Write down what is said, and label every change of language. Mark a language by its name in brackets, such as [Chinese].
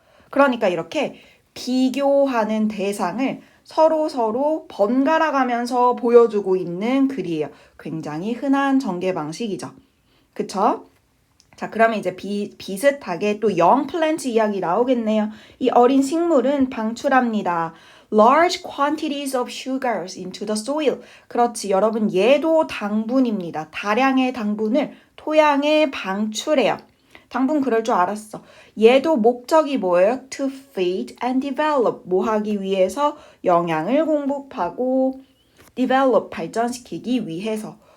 [Korean] 그러니까 이렇게 비교하는 대상을 서로 번갈아 가면서 보여주고 있는 글이에요. 굉장히 흔한 전개 방식이죠. 그쵸? 자, 그러면 이제 비슷하게 또 young plant 이야기 나오겠네요. 이 어린 식물은 방출합니다. [English] Large quantities of sugars into the soil. [Korean] 그렇지, 여러분 얘도 당분입니다. 다량의 당분을 토양에 방출해요. 당분 그럴 줄 알았어. 얘도 목적이 뭐예요? [English] To feed and develop. [Korean] 뭐 하기 위해서? 영양을 공급하고 develop, 발전시키기 위해서.